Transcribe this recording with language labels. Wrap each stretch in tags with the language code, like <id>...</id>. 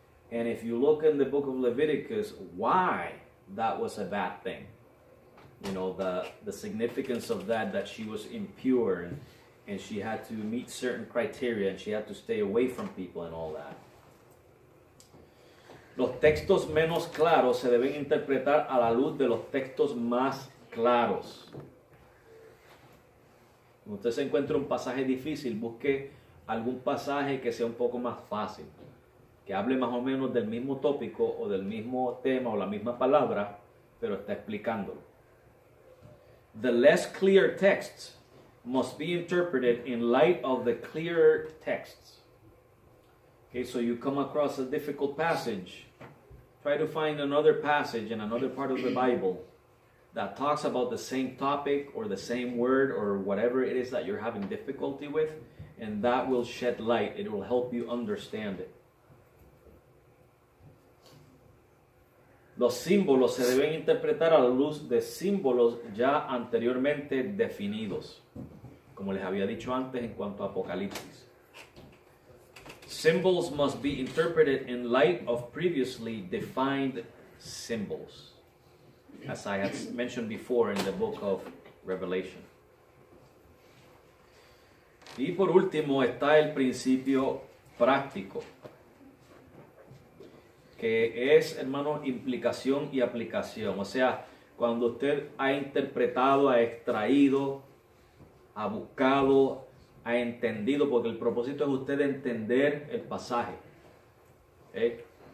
<en>And if you look in the book of Leviticus, why that was a bad thing. You know, the significance of that she was impure, and she had to meet certain criteria, and she had to stay away from people and all that.</en> <es>Los textos menos claros se deben interpretar a la luz de los textos más claros. Cuando usted se encuentra un pasaje difícil, busque algún pasaje que sea un poco más fácil, que hable más o menos del mismo tópico o del mismo tema o la misma palabra, pero está explicándolo.</es> <en>The less clear texts must be interpreted in light of the clearer texts. Okay, so you come across a difficult passage, try to find another passage in another part of the Bible that talks about the same topic or the same word or whatever it is that you're having difficulty with, and that will shed light. It will help you understand it.</en> <es>Los símbolos se deben interpretar a la luz de símbolos ya anteriormente definidos, como les había dicho antes en cuanto a Apocalipsis.</es> <en>Symbols must be interpreted in light of previously defined symbols, as I had mentioned before in the book of Revelation.</en> <es>Y por último está el principio práctico, que es, hermano, implicación y aplicación. O sea, cuando usted ha interpretado, ha extraído, ha buscado, ha entendido, porque el propósito es usted entender el pasaje. ¿Okay?</es>